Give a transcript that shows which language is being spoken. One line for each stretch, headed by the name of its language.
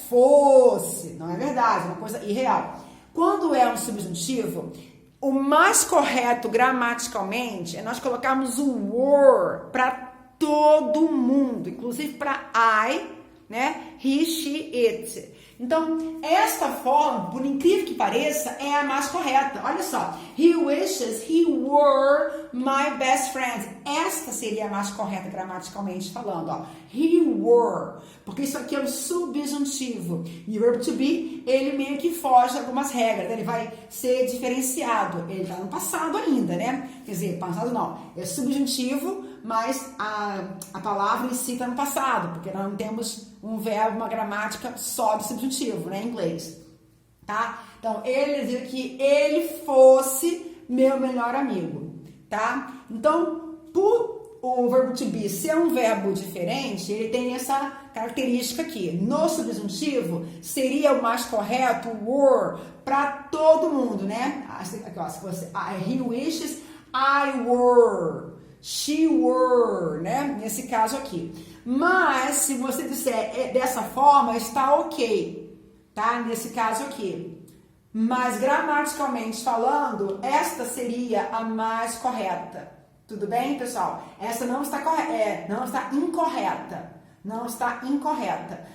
Portuguese: Fosse, não é verdade, é uma coisa irreal. Quando é um subjuntivo, o mais correto gramaticalmente é nós colocarmos o were para todo mundo, inclusive para I, né? He, she, it. Então, esta forma, por incrível que pareça, é a mais correta. Olha só.
English: He wishes he were my best friend.
Portuguese: Esta seria a mais correta gramaticalmente falando, ó. He were. Porque isso aqui é um subjuntivo. E o verbo to be, ele meio que foge de algumas regras. Ele vai ser diferenciado. Ele está no passado ainda, né? Quer dizer, passado não. É subjuntivo, mas a palavra em si está no passado. Porque nós não temos um verbo, uma gramática só do subjuntivo, né, em inglês, tá? Então, ele dizia que ele fosse meu melhor amigo, tá? Então, por o verbo to be ser um verbo diferente, ele tem essa característica aqui. No subjuntivo, seria o mais correto, were, para todo mundo, né? Aqui, ó, se fosse
English: he wishes I were, she were,
Portuguese: né? Nesse caso aqui. Mas, se você disser dessa forma, está ok, tá? Nesse caso aqui. Mas, gramaticalmente falando, esta seria a mais correta. Tudo bem, pessoal? Essa não está correta, não está incorreta. Não está incorreta.